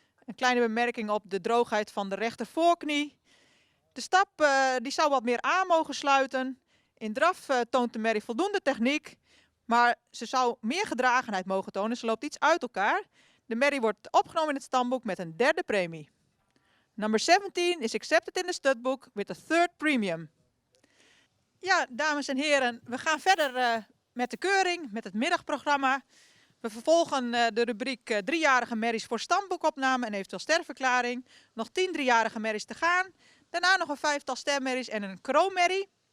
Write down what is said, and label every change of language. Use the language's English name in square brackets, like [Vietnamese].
[Dutch] Een kleine bemerking op de droogheid van de rechtervoorknie. De stap die zou wat meer aan mogen sluiten. In draf toont de merrie voldoende techniek, maar ze zou meer gedragenheid mogen tonen. Ze loopt iets uit elkaar. De merrie wordt opgenomen in het stamboek met een derde premie. [English] Number 17 is accepted in the studbook with a third premium. [Dutch] Ja, dames en heren, we gaan verder met de keuring, met het middagprogramma. We vervolgen de rubriek 3-jarige merries voor stamboekopname en eventueel sterverklaring. Nog 10 3-jarige merries te gaan. Daarna nog een 5-tal stermerries en een kroonmerrie.